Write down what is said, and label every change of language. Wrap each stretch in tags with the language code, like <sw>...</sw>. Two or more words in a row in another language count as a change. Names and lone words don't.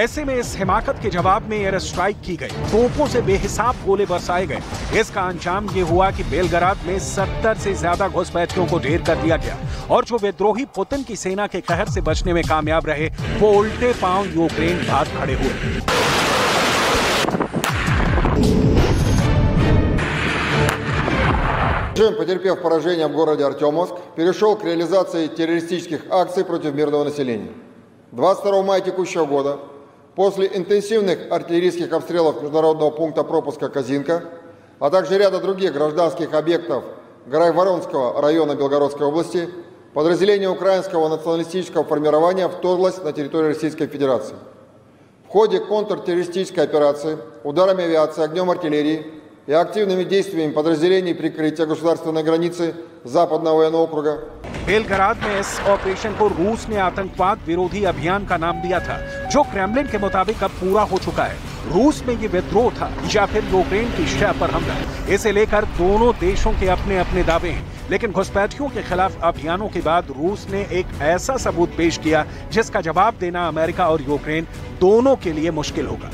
<hi>ऐसे में इस हिमाकत के जवाब में</hi> <en>air strike</en> <hi>की गई, तोपों से बेहिसाब गोले बरसाए गए। इसका अंजाम ये हुआ कि बेलग्राद में 70 से ज्यादा घुसपैठियों को ढेर कर दिया गया और जो विद्रोही पुतिन की सेना के कहर से बचने में कामयाब रहे, वो उल्टे पांव यूक्रेन भाग खड़े हुए।</hi> <ru>Потерпев поражение в городе Артемовск, перешел к реализации террористических акций против мирного населения. 22 мая текущего года, после интенсивных артиллерийских обстрелов международного пункта пропуска Козинка, а также ряда других гражданских объектов Грайворонского района Белгородской области, подразделение украинского националистического формирования вторглось на территорию Российской Федерации. В ходе контртеррористической операции ударами авиации, огнем артиллерии и активными действиями подразделений прикрытия государственной границы Западного военного округа।</ru> <hi>बेलग्राद में इस ऑपरेशन को रूस ने आतंकवाद विरोधी अभियान का नाम दिया था, जो क्रेमलिन के मुताबिक अब पूरा हो चुका है। रूस में ये विद्रोह था या फिर यूक्रेन की शह पर हमला, इसे लेकर दोनों देशों के अपने अपने दावे हैं। लेकिन घुसपैठियों के खिलाफ अभियानों के बाद रूस ने एक ऐसा सबूत पेश किया जिसका जवाब देना अमेरिका और यूक्रेन दोनों के लिए मुश्किल होगा।</hi>